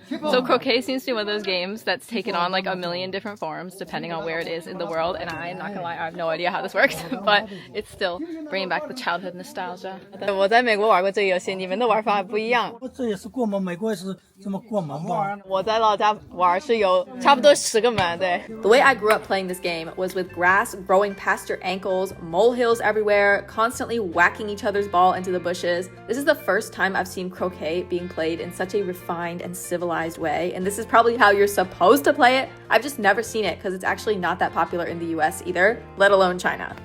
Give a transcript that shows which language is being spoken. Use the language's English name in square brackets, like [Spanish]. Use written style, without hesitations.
[English] So croquet seems to be one of those games that's taken on like a million different forms depending on where it is in the world, and I'm not gonna lie, I have no idea how this works, but it's still bringing back the childhood nostalgia. [Chinese] 我在美国玩过这个游戏，你们的玩法不一样。这也是过门，美国也是这么过门吧？我在老家玩是有差不多10个门，对。 [English] The way I grew up playing this game was with grass growing past your ankles, molehills everywhere, constantly whacking each other's ball into the bushes. This is the first time I've seen croquet being played in such a refined and civilized way, and this is probably how you're supposed to play it. I've just never seen it because it's actually not that popular in the US either, let alone China.